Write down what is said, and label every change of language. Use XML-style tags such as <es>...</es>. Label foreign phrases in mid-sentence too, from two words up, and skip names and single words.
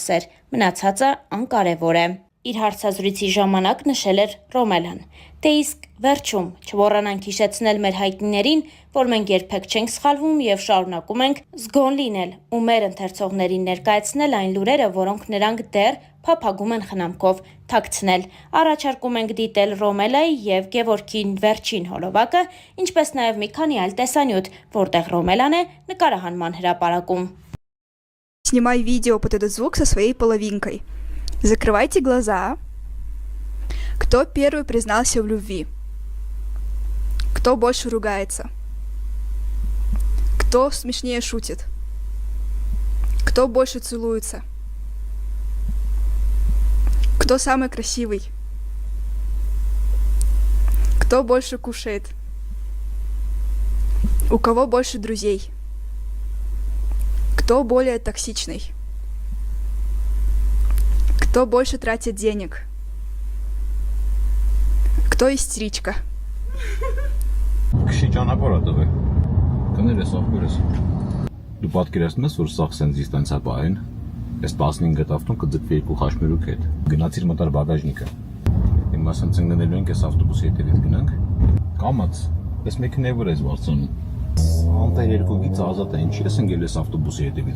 <hy>սեր, մնացածը անկարևոր է», իր հարցազրույցի ժամանակ նշել էր Ռոմելան։ Դե իսկ վերջում չմոռանանք հիշեցնել մեր հայտնիներին, որ մենք երբեք չենք սխալվում և շարունակում ենք զգոն լինել ու մեր ընթերցողներին ներկայացնել այն լուրերը, որոնք նրանք դեռ փափագում են խնամքով թաքցնել։ Առաջարկում ենք դիտել Ռոմելայի և Գևորգի վերջին հոլովակը, ինչպես նաև մի քանի այլ տեսանյութ, որտեղ Ռոմելան է նկարահանման հրապարակում։</hy> <ru>Снимай видео под этот звук со своей половинкой. Закрывайте глаза. Кто первый признался в любви? Кто больше ругается? Кто смешнее шутит? Кто больше целуется? Кто самый красивый? Кто больше кушает? У кого больше друзей? Кто более токсичный? Кто больше tratит денег? Кто истеричка?</ru> <hy>Քշի ճանապարհ տղե։ Կներես ախորես։ Դու պատկերացնում ես, որ սա սենց իստանց է բայեն։ Այս 15 ավտոն կձգվի երկու խաչմերուկ հետ։ Գնացիր մտար բագաժնիկը։ Իմ ասեմ ծնգնելու ենք այս ավտոբուսի հետևից գնանք։ Կամաց, այս մեքենայի վրա ես վարձանում։ Անտեր երկու գիծ ազատ է, ինչի ես ընկել այս ավտոբուսի հետևից</hy>